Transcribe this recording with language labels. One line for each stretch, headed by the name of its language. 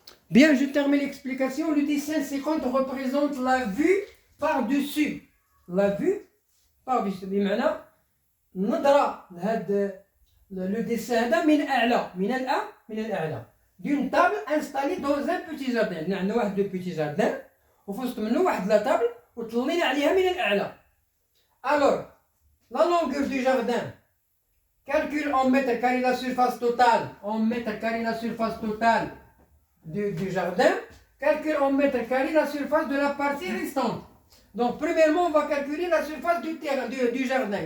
French: Bien, je termine l'explication. Le dessin 50 représente la vue par-dessus. La vue par-dessus.
Arabic: بمعنى نظرة لهذا
French: le dessin
Arabic: هذا من الأعلى من الأعلى
French: d'une table installée dans un petit jardin.
Arabic: عندنا واحد لو بيتي جاردان وفي وسط منه واحد لا تابل وطلينا عليها من الأعلى.
French: Alors, la longueur du jardin, calcule en mètres carrés la surface totale, en mètres carrés la surface totale du jardin, calcule en mètres carrés la surface de la partie restante. Donc, premièrement, on va calculer la surface du terrain, du jardin.